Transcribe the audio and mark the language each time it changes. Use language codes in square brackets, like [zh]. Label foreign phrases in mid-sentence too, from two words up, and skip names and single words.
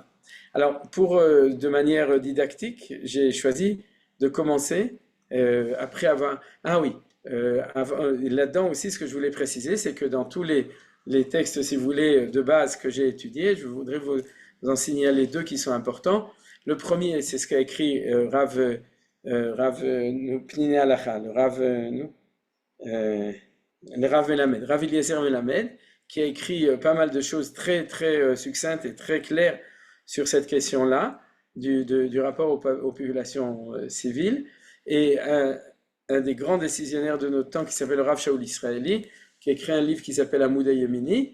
[fr] Alors, de manière didactique, j'ai choisi de commencer après avoir... Ah oui, là-dedans aussi, ce que je voulais préciser, c'est que dans tous les textes, si vous voulez, de base que j'ai étudiés, je voudrais vous en signaler deux qui sont importants. Le premier, c'est ce qu'a écrit Rav Pnine Halacha, le Rav Melamed, Rav Eliezer Melamed, qui a écrit pas mal de choses très très succinctes et très claires sur cette question-là, du rapport aux populations civiles, et un des grands décisionnaires de notre temps qui s'appelle le Rav Shaul Israeli, qui a écrit un livre qui s'appelle Amoudei Yemini.